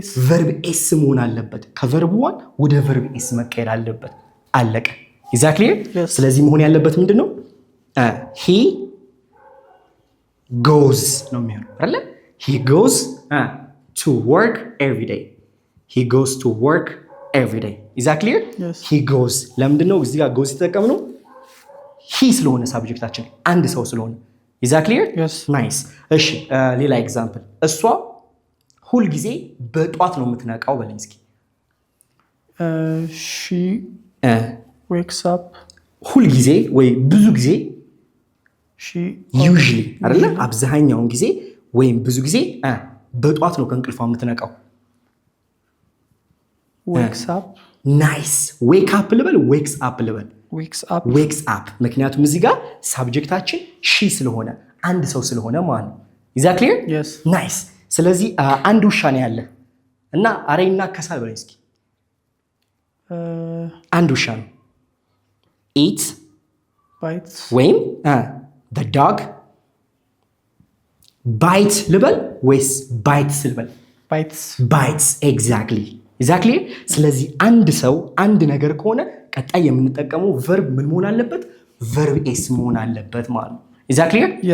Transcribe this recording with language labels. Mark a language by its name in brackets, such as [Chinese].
[Amharic] verb s መሆን አለበት። ከverb 1 ወደ verb s መቀየር አለበት። አለቀ። [English] is that clear? [Amharic] ስለዚህ መሆን ያለበት ምንድነው? [English] he goes [Amharic] ነው የሚሆነው አይደል? [English] he goes to work every day. he goes to work every day. is that clear? [Amharic] he goes ለምንድነው እዚህ ጋር goes የተጠቀምነው? he ስለሆነ ሳብጀክታችን አንድ ሰው ስለሆነ። [English] is that clear? [Amharic] nice እሺ ሌላ ኤግዛምፕል እሷ ሁል ጊዜ በጧት ነው የምትነቃው በለኝ እስኪ። [English] she wakes up [Amharic] ሁል ጊዜ ወይ ብዙ ጊዜ usually አይደለ? አብዛኛውን ጊዜ ወይም ብዙ ጊዜ በጧት ነው ከእንቅልፏ የምትነቃው። [English] wakes up nice wake up ልበል wakes up ልበል? [Amharic] wakes up ምክንያቱም እዚህ ጋር ሳብጀክታችን she ስለሆነ አንድ ሰው ስለሆነ ማለት ነው። [English] is that clear? [Amharic] nice ስለዚህ አንድ ውሻ ነው ያለ እና አረ ይናከሳል በለኝ እስኪ። አንድ ውሻ ነው eat [English] bites [Amharic] ወይም [English] the dog bite [Amharic] ልበል ወይስ bites ልበል? [English] bites exactly [Amharic] ስለዚህ አንድ ሰው አንድ ነገር ከሆነ ቀጣይ የምንጠቀመው verb ምን መሆን አለበት? verb s መሆን አለበት ማለት ነው። [English] is that clear?